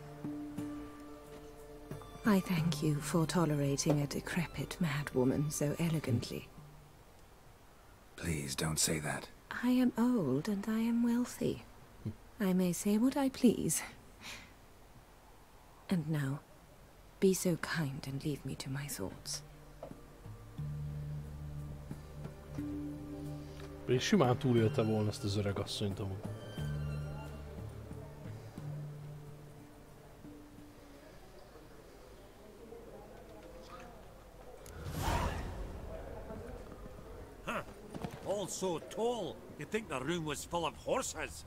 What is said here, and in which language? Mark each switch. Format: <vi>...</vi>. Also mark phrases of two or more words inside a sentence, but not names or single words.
<en>I thank you for tolerating a decrepit madwoman so elegantly. Please don't say that. I am old and I am wealthy. I may say what I please. And now, be so kind and leave me to my thoughts.</en> <hu>És simán túlélte volna ezt az öreg asszonyt amúgy.</hu> <en>All so tall, you'd think the room was full of horses.</en>